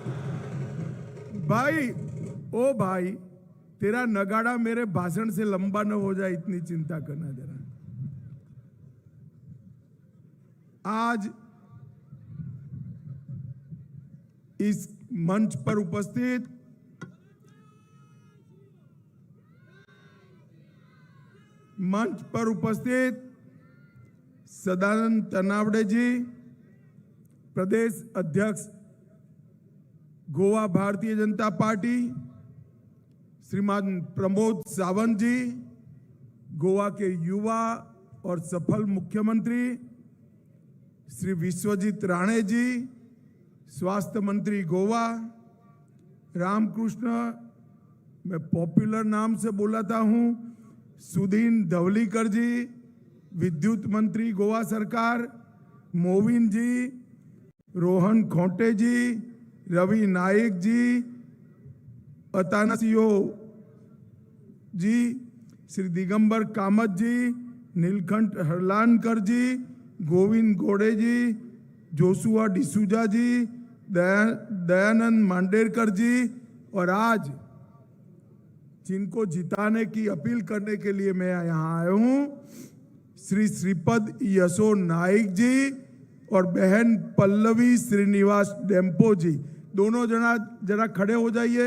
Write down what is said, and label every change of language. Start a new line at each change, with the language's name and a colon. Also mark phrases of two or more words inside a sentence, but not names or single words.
Hindi: भाई, ओ भाई, तेरा नगाड़ा मेरे भाषण से लंबा न हो जाए, इतनी चिंता करना जरा। आज इस मंच पर उपस्थित सदानंद तनावड़े जी, प्रदेश अध्यक्ष गोवा भारतीय जनता पार्टी, श्रीमान प्रमोद सावंत जी, गोवा के युवा और सफल मुख्यमंत्री श्री विश्वजीत राणे जी, स्वास्थ्य मंत्री गोवा, रामकृष्ण, मैं पॉपुलर नाम से बुलाता हूं, सुदीन धवलीकर जी, विद्युत मंत्री गोवा सरकार, मोविन जी, रोहन खोटे जी, रवि नायक जी, अतानासियो जी, श्री दिगंबर कामत जी, नीलकंठ हरलानकर जी, गोविंद गोड़े जी, जोशुआ डिसूजा जी, दयानंद मांडेरकर जी, और आज जिनको जिताने की अपील करने के लिए मैं यहाँ आया हूँ, श्री श्रीपद यशो नाइक जी और बहन पल्लवी श्रीनिवास डेम्पो जी। दोनों जरा खड़े हो जाइए।